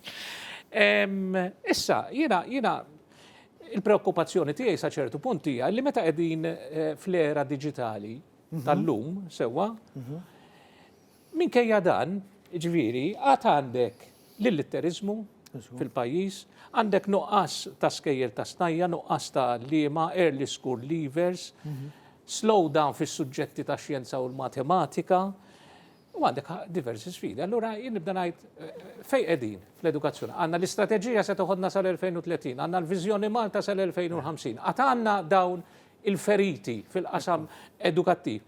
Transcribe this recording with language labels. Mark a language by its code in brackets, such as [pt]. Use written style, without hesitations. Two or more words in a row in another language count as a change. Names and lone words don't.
[mt] Issa jiena il-preokkupazzjoni tiegħi sa ċertu punt hija li meta qegħdin fl-era diġitali tal-lum sewwa, minkejja dan, ġifieri, għad għandek l-litterizmu fil-pajjiż, għandek nuqqas ta' skejjel ta' snajja, nuqqas ta' liema, [en] early school leavers, slow down [mt] fis-suġġetti ta' xjenza u l-matematika, u għandek diversi sfidi. Allura jien nibda ngħid fejn qegħdin fl-edukazzjoni. Għandna l-istrateġija se toħodna sal-2030, għandna l-viżjoni Malta sal-2050, għad għandna dawn il-feriti fil-qasam edukattiv.